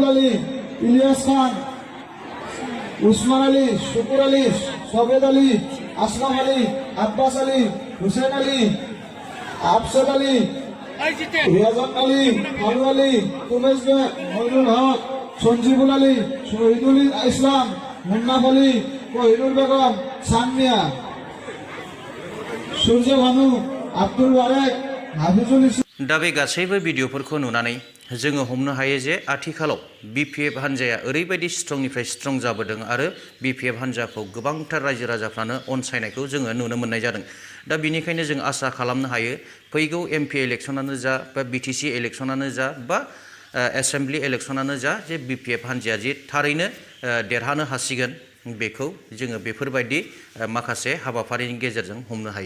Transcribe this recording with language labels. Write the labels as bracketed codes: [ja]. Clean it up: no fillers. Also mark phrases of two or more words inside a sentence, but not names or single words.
[bn] আলী, ইলিয়াস খান, উসমান আলী, শুকুর আলী, সবেদ আলী, আসলাম আলী, আব্বাস আলী, হুসেন আলী, আফসদ আলী, রিয়াজান আলী, আলু আলী, তুমেশ বেগ, মইনুল হক, সঞ্জীবুল আলী, শহীদুল ইসলাম, মুন্নাফ আলী, কোহিনুর বেগম, সানমিয়া, সূর্য ভানু, আব্দুল বারেক, হাফিজুল ইসলাম। [brx] दा बे गासैबो भिडिअफोरखौ नुनानै जोङो हमनो हायो जे आथिखालाव BPF हान्जाया ओरैबायदि स्ट्रंनिफ्राय स्ट्रं जाबोदों आरो BPF हान्जाखौ गोबांथार रायजो राजाफ्रानो अनसायनायखौ जोङो नुनो मोननाय जादों। दा बिनिखायनो जों आसा खालामनो हायो फैगौ MP इलेक्सनानो जा बा BTC इलेक्सनानो जा बा एसेम्बलि इलेक्सनानो जा जे BPF हान्जाया जे थारैनो देरहानो हासिगोन बेखौ जोङो बेफोरबायदि माखासे हाबाफारिनि गेजेरजों हमनो हायो।